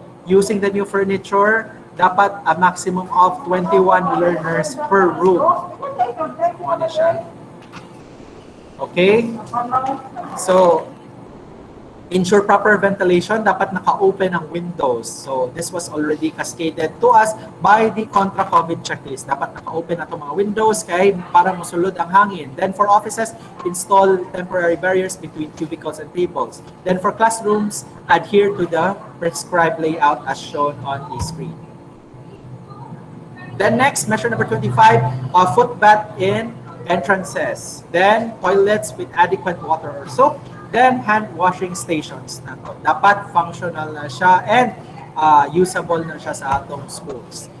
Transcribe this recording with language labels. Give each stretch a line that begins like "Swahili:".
English: Using the new furniture, dapat a maximum of 21 learners per room. Ano siya? Okay? So, ensure proper ventilation,
Cebuano: dapat naka-open ang windows.
English: So, this was already cascaded to us by the contra-COVID checklist.
Cebuano: Dapat naka-open na itong mga windows kay para musulod ang hangin.
English: Then for offices, install temporary barriers between cubicles and tables. Then for classrooms, adhere to the prescribed layout as shown on the screen. Then next, measure number 25, foot bath in entrances. Then toilets with adequate water or soap. Then hand washing stations na to.
Cebuano: Dapat functional na siya and usable na siya sa atong schools.